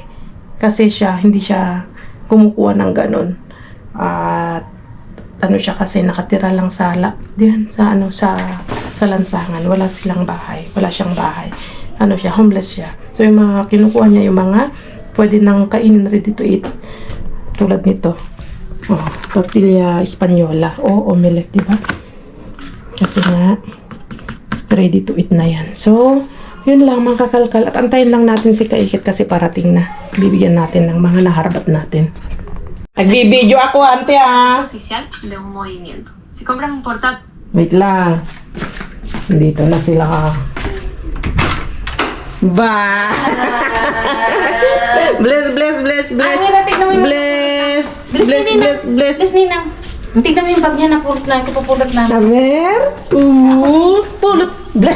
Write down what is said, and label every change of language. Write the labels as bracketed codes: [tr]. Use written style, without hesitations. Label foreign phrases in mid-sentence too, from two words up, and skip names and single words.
[tl] Kasi hindi siya kumukuha ng ganon. At siya kasi nakatira lang sa lansangan. Wala silang bahay. Wala siyang bahay. Homeless siya. So yung mga kinukuha niya, yung mga pwede nang kainin [en] ready to eat. [tl] Tulad nito. Tortilla Española o omelette, diba? Kasi nga [en] ready to eat [tl] na yan. So, yun lang mga kakalkal. At antayin lang natin si Kaikit kasi parating na. Bibigyan natin ng mga naharbat natin. Nagbibideo ako, [es] ante Oficial de un movimiento. Si compras un portátil. [tl] Wait lang. Dito na sila. Ba! Bless. Bless, Ninang. Tignan mo yung bag niya, napulot na, ipupulot na. Namer? Pulot. Bless.